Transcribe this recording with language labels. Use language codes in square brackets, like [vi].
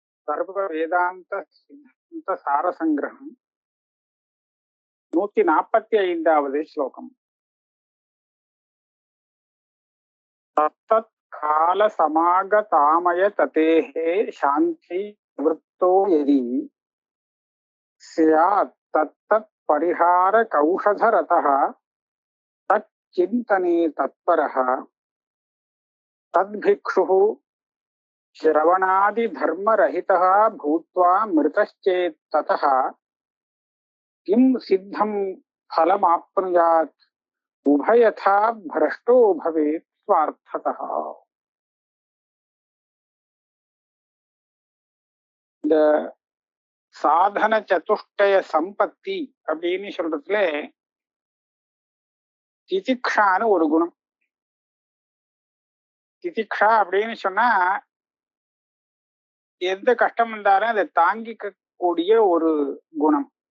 [sa] सर्व वेदांत सिद्धांत सार संग्रहम 145வது श्लोकम। तत्तत् काल समागतामय ततेः शांति वृत्तो यदि स्यात् तत्तत् परिहार कौशधरतः तच्चिन्तने तत्परः तद्भिक्षुः श्रवणादि धर्मरहितः भूत्वा मृतश्चेत् ततः किं सिद्धं फलमाप्नुयात् उभयथा भ्रष्टो भवेत् स्वार्थतः। [ta] இந்த சாதன சதுஷ்டய சம்பத்தி அப்படின்னு சொல்றதுல திதிக்ஷான்னு ஒரு குணம். திதிக்ஷா அப்படின்னு சொன்னா எந்த கஷ்டம் வந்தாலும் அதை தாங்கிக்க கூடிய ஒரு குணம்.